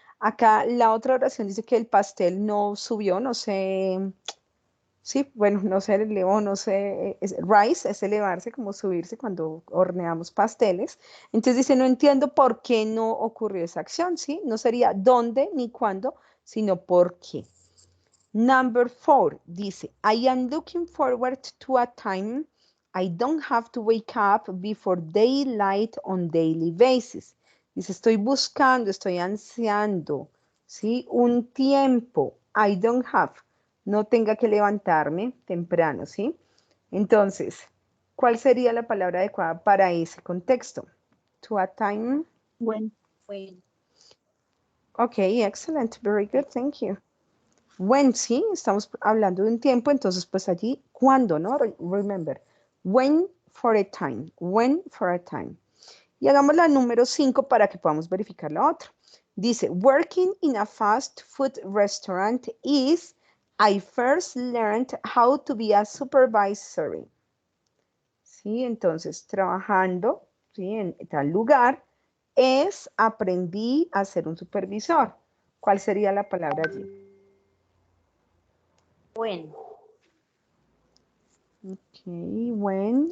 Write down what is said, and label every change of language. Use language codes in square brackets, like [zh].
[es] Acá la otra oración dice que el pastel no subió, no sé. Sí, bueno, no sé, elevó, no sé, rise es elevarse, como subirse cuando horneamos pasteles. Entonces dice, no entiendo por qué no ocurrió esa acción, ¿sí? No sería dónde ni cuándo, sino por qué. [en] Number 4 dice, I am looking forward to a time I don't have to wake up before daylight on daily basis. [es] Dice, estoy buscando, estoy ansiando, ¿sí? Un tiempo, [en] I don't have, [es] no tenga que levantarme temprano, ¿sí? Entonces, ¿cuál sería la palabra adecuada para ese contexto? [en] To a time. When? Okay, excellent, very good, thank you. [es] When, sí, estamos hablando de un tiempo, entonces pues allí, ¿cuándo, no? [en] Remember, when for a time, when for a time. [es] Y hagamos la número 5 para que podamos verificar la otra. [en] Dice, working in a fast food restaurant is, I first learned how to be a supervisor. [es] ¿Sí? Entonces, trabajando, ¿sí? En tal lugar, es, aprendí a ser un supervisor. ¿Cuál sería la palabra allí? [en] When. Ok, when.